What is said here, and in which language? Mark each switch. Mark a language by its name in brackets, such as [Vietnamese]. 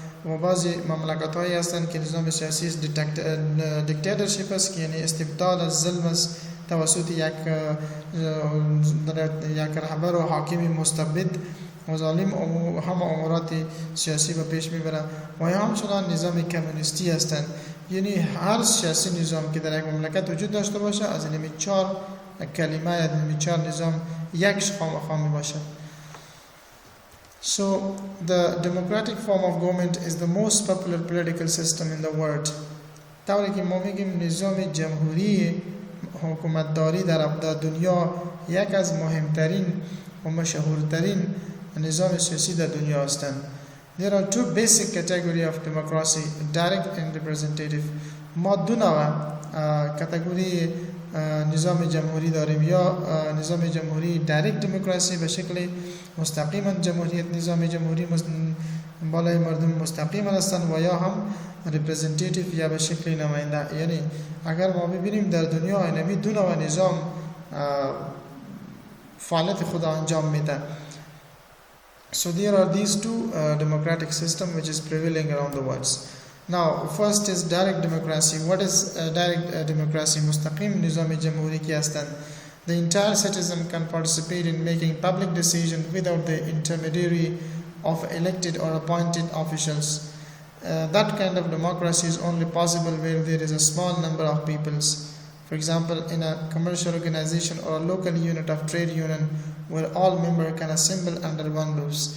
[Persian] و بعضی مملکت هایی هستند که نظام سیاسی دیکتاتورشیپ است، که یعنی استبداد از ظلم است توسط یک رهبر و حاکم مستبد و ظالم همه امورات سیاسی به پیش میبره. و همچنان نظام کمونیستی هستند، یعنی هر سیاسی نظام که در یک مملکت وجود داشته باشه از این چهار کلمه یا این چهار نظام یکش خوامی باشد. [English] So the democratic form of government is the most popular political system in the world. [Persian] طوری که ما میگیم نظام جمهوری حکومتداری در دنیا یک از مهمترین و مشهورترین نظام سیاسی در دنیا هستند. [English] There are two basic categories of democracy, direct and representative. [Persian] ما دو نوع کاتگوری نظام جمهوری داریم، یا نظام جمهوری دایرکت دموکراسی به شکل مستقیما جمهوریت، نظام جمهوری بالای مردم مستقیما هستند، و یا هم ریپرزنتیتیو یا به شکل نماینده. یعنی اگر ما ببینیم در دنیا اینمی دو نوع نظام فعالیت خود انجام میده. [English] So there are these two democratic system which is prevailing around the world. Now first is direct democracy. What is direct democracy? [Persian] مستقیم نظام جمهوری کی هستند. [English] The entire citizen can participate in making public decisions without the intermediary of elected or appointed officials. That kind of democracy is only possible where there is a small number of peoples. For example, in a commercial organization or a local unit of trade union where all members can assemble under one roof.